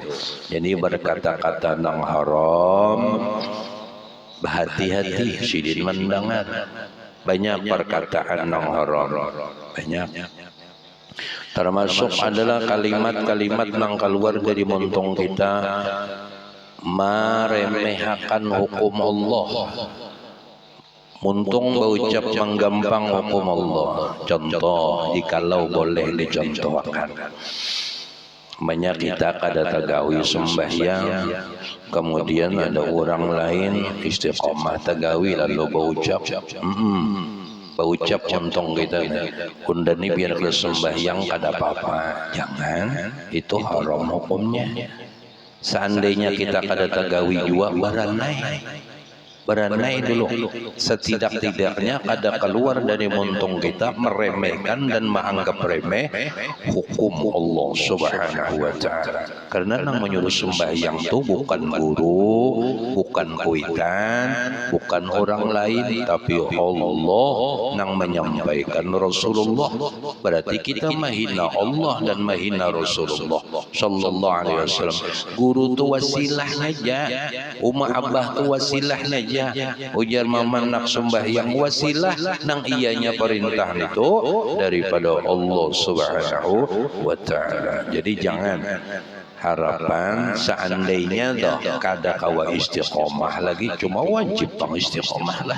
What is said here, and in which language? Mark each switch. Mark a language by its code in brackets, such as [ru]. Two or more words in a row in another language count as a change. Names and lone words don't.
[id] Jadi berkata-kata yang haram, berhati-hati, sidin mendengar. Banyak perkataan yang haram, banyak. Termasuk adalah kalimat-kalimat yang keluar dari muntong kita, meremehkan hukum Allah. Muntung berucap menggampang hukum Allah. Contoh, jikalau boleh dicontohkan. [bjn] Banyak kita kada tagawi sembahyang, kemudian ada orang lain istiqomah tagawi lalu berucap berucap untung kita kundani biar ke sembahyang kada apa-apa. [id] Jangan, itu haram hukumnya. Seandainya kita kada tagawi juga beranai dulu, setidak-tidaknya kada keluar dari muntung kita meremehkan dan menganggap remeh hukum Allah [ar] سبحانه وتعالى. [id] Karena yang menyuruh sembahyang itu bukan guru, bukan kuitan, bukan orang lain, tapi Allah yang menyampaikan Rasulullah. Berarti kita menghina Allah dan menghina Rasulullah [ar] صلى الله عليه وسلم. [id] Guru itu wasilah saja, umma abah itu wasilah saja. [bjn] Ujar mama nak sembahyang wasilah nang ianya perintah itu daripada Allah [ar] سبحانه وتعالى. [bjn] Jadi jangan harapan seandainya dah kada kawa istiqomah lagi, cuma wajib pang istiqomah lah.